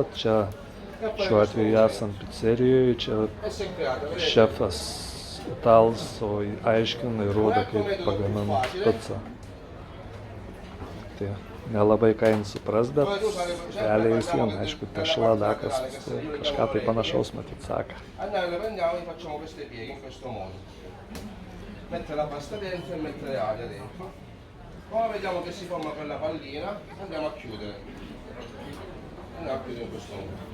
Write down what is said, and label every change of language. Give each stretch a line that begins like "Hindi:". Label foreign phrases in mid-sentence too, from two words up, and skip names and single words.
Lithuanian: Čia šiuo atveju esant pizzerijoje, čia šefas italas, o aiškina ir rodo, kaip pagamina picą. Tai nelabai ką jin supras, bet realiai vis vien, aišku, tešla, dakas, kažką tai panašaus matyt saka.
Italian: Mettere la pasta dentro e mettere l'aria dentro. Poi vediamo che si forma quella pallina, andiamo a chiudere. Andiamo a chiudere in questo modo.